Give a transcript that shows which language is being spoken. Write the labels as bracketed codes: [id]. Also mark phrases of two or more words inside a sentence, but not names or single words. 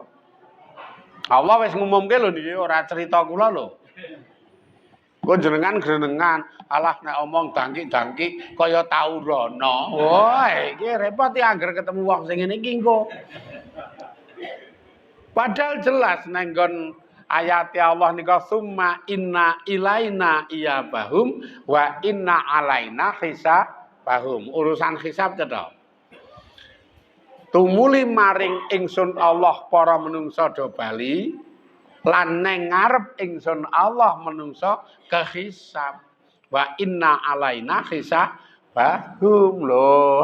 [jv] Allah wis ngumumke lho niki ora cerita kula lho. Kok jenengan grenengan, alah nek omong dangki-dangki kaya tau rono. Wah, iki repot ya angger ketemu wong sing ngene iki engko. Padahal jelas nang nggon ayat Allah nika [ar] summa inna ilaina iyabahum wa inna alaina hisabahum. [jv] Urusan hisab cetha. Tumuli maring ingsun Allah para menungsa do bali. Lan neng ngarep ingsun Allah menungso kehisab [ar] wa inna alaina hisabahum [jv] lho